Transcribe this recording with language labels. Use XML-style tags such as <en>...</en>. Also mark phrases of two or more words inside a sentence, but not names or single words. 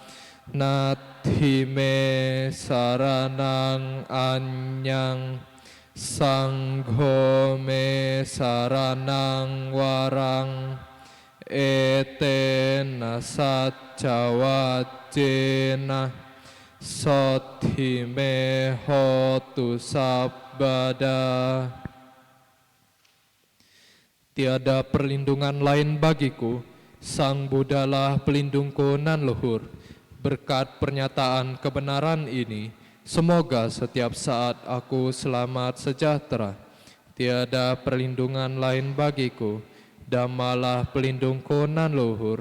<pi>nathime saranang anyang Sangho me saranang warang etena saccawajjena sothime hotu sabbada.</pi> <id>Tiada perlindungan lain bagiku, Sang Buddhalah pelindungku nan luhur. Berkat pernyataan kebenaran ini, semoga setiap saat aku selamat sejahtera. Tiada perlindungan lain bagiku, Dhammalah pelindungku nan luhur.</id>